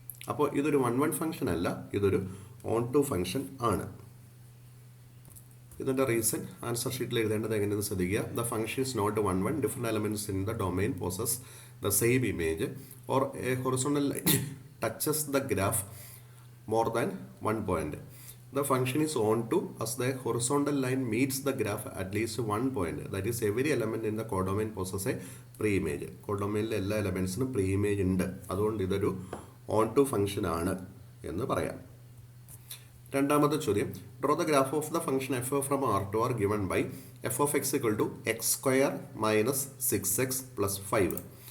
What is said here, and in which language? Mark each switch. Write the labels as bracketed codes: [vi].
[ml] അപ്പോൾ ഇതൊരു 1 1 ഫംഗ്ഷൻ അല്ല, ഇതൊരു ഓൺ ടു ഫംഗ്ഷൻ ആണ്. ഇതിൻ്റെ റീസൺ ആൻസർ ഷീറ്റിൽ എഴുതേണ്ടത് എങ്ങനെയെന്ന് ശ്രദ്ധിക്കുക. [en] The function is not 1 1. Different elements in the domain possess the same image or a horizontal line touches the graph more than 1 point. The function is on to as the horizontal line meets the graph at least 1 point. That is, every element in the codomain possesses a pre-image. [ml] കോഡൊമൈനിലെ എല്ലാ എലമെൻസിനും pre image ഉണ്ട്. അതുകൊണ്ട് ഇതൊരു on to function ആണ് എന്ന് പറയാം. രണ്ടാമത്തെ ചോദ്യം, [en] Draw the graph of the function F from R to R given by F of X equal to x² minus 6x plus 5.